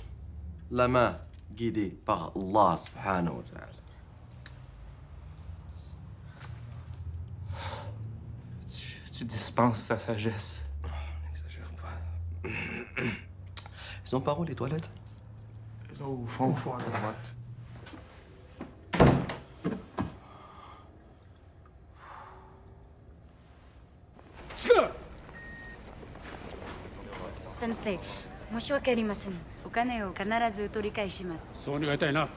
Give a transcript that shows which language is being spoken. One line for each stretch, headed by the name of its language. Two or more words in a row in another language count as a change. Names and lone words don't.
French: La main guidée par
Arabic: الله سبحانه وتعالى.
French: Tu dispenses sa sagesse. N'exagère pas. Ils sont par où, les toilettes? Au fond, à droite.
Japanese: Sensei, 申し訳ありません。お金を必ず取り返します。そう願いたいな。